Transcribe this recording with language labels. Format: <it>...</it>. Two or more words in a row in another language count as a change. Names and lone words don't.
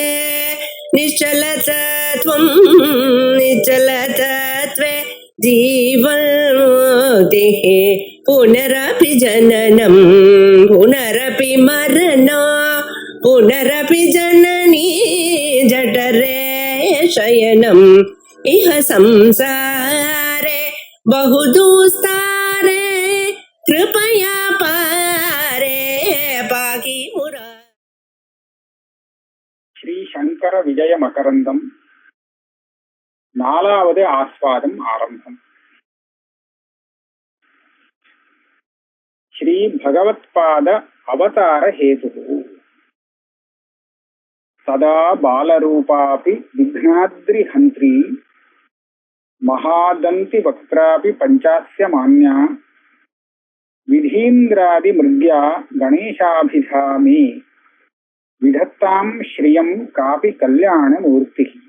<sa>निश्चलतत्वं निश्चलतत्वे जीवन्मुक्तिः पुनरपि जननं पुनरपि मरणं पुनरपि जननी जठरे शयनम् इह संसारे बहुदुस्तारे कृपया पारे पाहि मुरा.</sa> <ta>ஸ்ரீ சங்கர விஜய மகரந்தம் 4வது ஆஸ்வாதம் ஆரம்பம்.</ta> <sa>श्री भगवत्पाद अवतार हेतु सदा बालरूपापि विघ्नाद्रि हन्त्री महादन्ति वक्त्रापि पञ्चास्य मान्या विधीन्द्रादि मृग्या गणेशाभिधा मे विधत्ताम् श्रियं कापि कल्याण मूर्तिः.</sa>